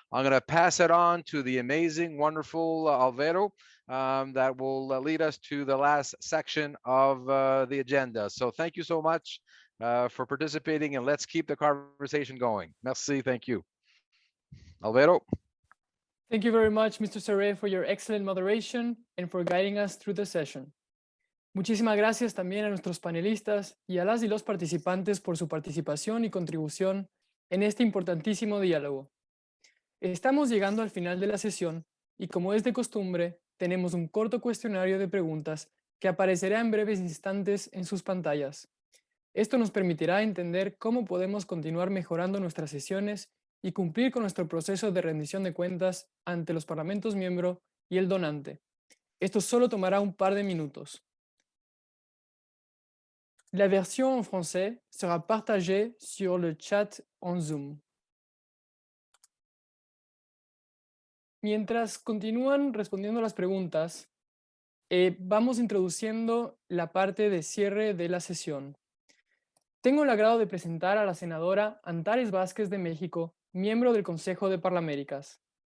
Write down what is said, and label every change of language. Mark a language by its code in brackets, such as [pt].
[en] I'm going to pass it on to the amazing, wonderful Alvaro that will lead us to the last section of the agenda. So thank you so much for participating, and let's keep the conversation going. [fr] Merci, [en] thank you. Alvaro. Thank you very much, Mr. Serret, for your excellent moderation and for guiding us through the session. [es] Muchísimas gracias también a nuestros panelistas y a las y los participantes por su participación y contribución en este importantísimo diálogo. Estamos llegando al final de la sesión y, como es de costumbre, tenemos un corto cuestionario de preguntas que aparecerá en breves instantes en sus pantallas. Esto nos permitirá entender cómo podemos continuar mejorando nuestras sesiones y cumplir con nuestro proceso de rendición de cuentas ante los parlamentos miembros y el donante. Esto solo tomará un par de minutos. [fr] La version en français sera partagée sur le chat en Zoom. [es] Mientras continúan respondiendo las preguntas, vamos introduciendo la parte de cierre de la sesión. Tengo el agrado de presentar a la senadora Antares Vázquez de México, miembro del Consejo de Parlaméricas.